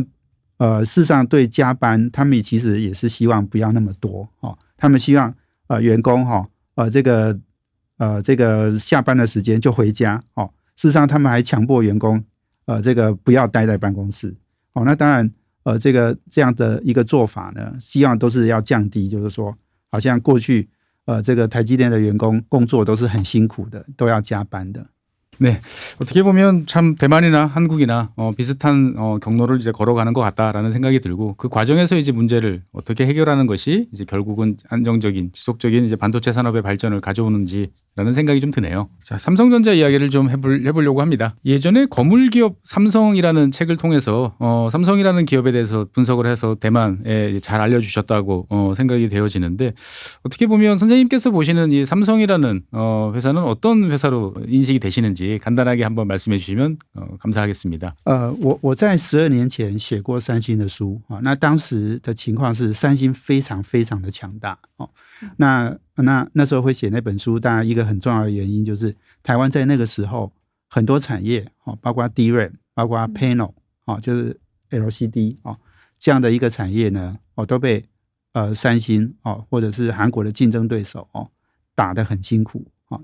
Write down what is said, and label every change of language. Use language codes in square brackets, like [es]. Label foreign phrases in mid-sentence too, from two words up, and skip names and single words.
[zh] 事实上对加班他们其实也是希望不要那么多他们希望员工这个下班的时间就回家事实上他们还强迫员工这个不要待在办公室那当然这样的一个做法呢希望都是要降低就是说好像过去这个台积电的员工工作都是很辛苦的都要加班的 [ko] 네, 어떻게 보면 참 대만이나 한국이나 비슷한 경로를 이제 걸어가는 것 같다라는 생각이 들고 그 과정에서 이제 문제를 어떻게 해결하는 것이 이제 결국은 안정적인 지속적인 이제 반도체 산업의 발전을 가져오는지라는 생각이 좀 드네요. 자, 삼성전자 이야기를 좀 해보려고 합니다. 예전에 거물 기업 삼성이라는 책을 통해서 삼성이라는 기업에 대해서 분석을 해서 대만에 잘 알려주셨다고 생각이 되어지는데 어떻게 보면 선생님께서 보시는 이 삼성이라는 회사는 어떤 회사로 인식이 되시는지 있는지 간단하게 한번 말씀해 주시면 감사하겠습니다. [zh] 我在12年前写过三星的书啊，那当时的情况是三星非常非常的强大哦。那时候会写那本书，当然一个很重要的原因就是台湾在那个时候很多产业哦，包括 DRAM， 包括 Panel 哦，就是 LCD 哦这样的一个产业呢，哦都被三星哦或者是韩国的竞争对手哦打得很辛苦哦。